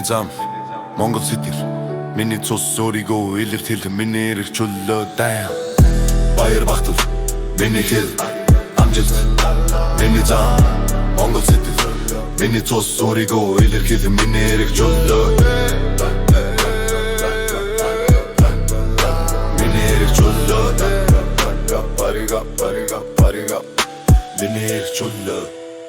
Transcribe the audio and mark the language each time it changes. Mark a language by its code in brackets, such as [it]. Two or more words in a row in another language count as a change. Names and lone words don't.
[mn] зам, Монгол сэдэр Миний цус өөрийгөө илэрхийлэн миний эрх чөлөө дайм Баяр багтал, миний хэл, амжилт, миний зам, Монгол сэдэр Миний цус өөрийгөө илэрхийлэн миний эрх чөлөө [en] Party up, party up, party up. [tr] Beni hiç